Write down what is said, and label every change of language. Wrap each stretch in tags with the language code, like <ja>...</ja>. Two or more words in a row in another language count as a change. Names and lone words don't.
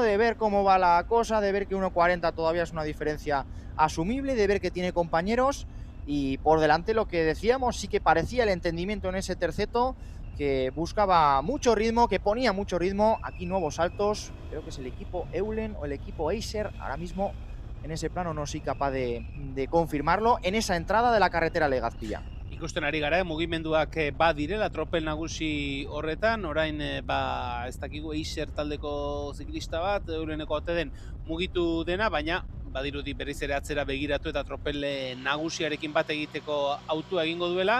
<es>De ver cómo va la cosa, de ver que 1.40 todavía es una diferencia asumible, de ver que tiene compañeros y por delante lo que decíamos, sí que parecía el entendimiento en ese terceto, que buscaba mucho ritmo, que ponía mucho ritmo. Aquí nuevos saltos, creo que es el equipo Eulen o el equipo Acer, ahora mismo en ese plano no soy capaz de confirmarlo, en esa entrada de la carretera Legazpilla.</es> <eu>Ikusten ari gara, mugimenduak badirela tropel nagusi horretan, orain ez dakigu Acer taldeko ziklista bat, Euleneko ote den mugitu dena, baina badirudi berriz ere atzera begiratu eta tropel nagusiarekin bat egiteko autua egingo duela.</eu>